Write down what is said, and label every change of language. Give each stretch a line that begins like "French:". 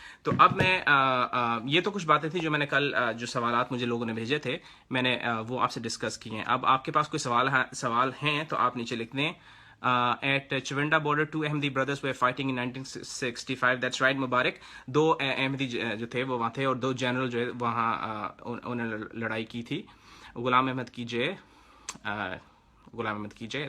Urdu: تو اب میں یہ تو کچھ باتیں تھیں جو میں نے کل جو سوالات مجھے لوگوں نے بھیجے تھے میں نے وہ آپ سے ڈسکس کیے ہیں. اب آپ کے پاس کوئی سوال ہیں تو آپ نیچے لکھ دیں.
English: At Chawinda border, 2 Ahmadi brothers were fighting in 1965. That's right, Mubarak.
Urdu: 2 احمدی جو تھے وہ وہاں تھے اور 2 جنرل جو ہے وہاں انہوں نے لڑائی کی تھی. غلام احمد کی جے, غلام احمد کی جے.